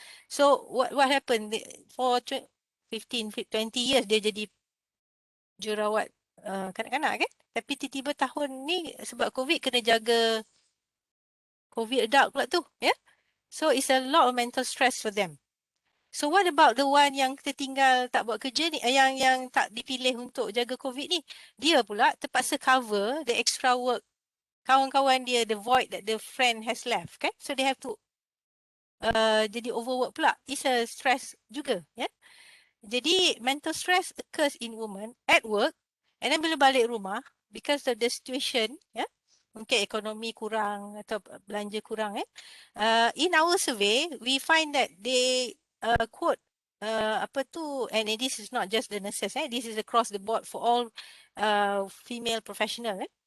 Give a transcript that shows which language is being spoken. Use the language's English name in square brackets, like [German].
[English] So what happened? For 15, 20 years, [Malay] dia jadi jurawat kanak-kanak, kan? Tapi tiba-tiba tahun ni sebab COVID kena jaga COVID adult pula tu. [English] So it's a lot of mental stress for them. So what about the one [Malay] yang tertinggal tak buat kerja ni, yang tak dipilih untuk jaga COVID ni? Dia pula terpaksa [English] cover the extra work [Malay] kawan-kawan dia, [English] the void that the friend has left, kan? So they have to jadi overwork pula. It's a stress juga, Jadi mental stress occurs in women at work, and then [Malay] bila balik rumah, [English] because of the situation, [Malay] mungkin ekonomi kurang atau belanja kurang, [English] in our survey, we find that they quote and this is not just the nurses, this is across the board for all female professional.